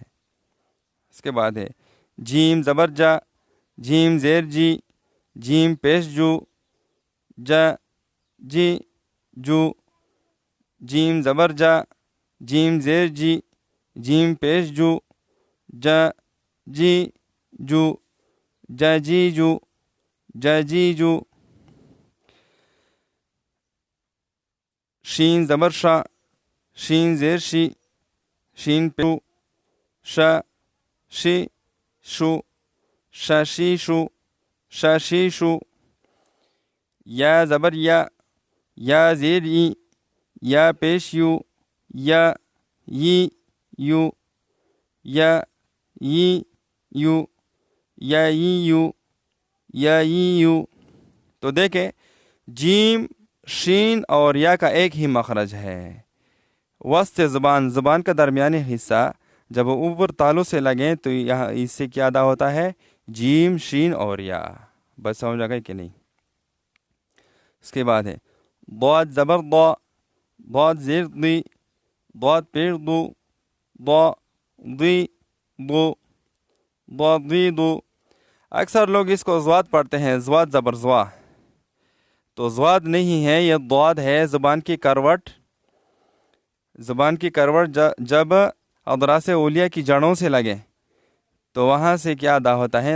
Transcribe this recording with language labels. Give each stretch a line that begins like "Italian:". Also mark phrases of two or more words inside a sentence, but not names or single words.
Urdu: اس کے بعد ہے جیم زبر جا، جیم زیر جی، جیم پیش جو، جا جی جو، جیم زبر جا، جیم زیر جی، جیم پیش جو، جا جی جو، جا جی جو، جا جی جو۔ شین زبر شا، شین زیر شی، شین پو، شا شی شو، شا شی شو، شا شی شو۔ یا زبر یا، یا زیر ای، یا پیش یو، یا یی یو، یا یی یو، یا یی یو، یا یی یو۔ تو دیکھیں جیم، شین اور یا کا ایک ہی مخرج ہے، وسط زبان، زبان کا درمیانی حصہ جب اوپر تالوں سے لگیں تو یہاں اس سے کیا ادا ہوتا ہے؟ جیم، شین اور یا۔ بس سمجھ آ گئی کہ نہیں؟ اس کے بعد ہے ضاد زبر ضا، ضاد زیر ضی، ضاد پیر ضو، ضا ضی ضو، ضا ضی ضو۔ اکثر لوگ اس کو ضاد پڑھتے ہیں، ضاد زبر ضوا، تو ضاد نہیں ہے، یہ ضاد ہے۔ زبان کی کروٹ، زبان کی کروٹ جب اضراس اولیاء کی جڑوں سے لگے تو وہاں سے کیا ادا ہوتا ہے؟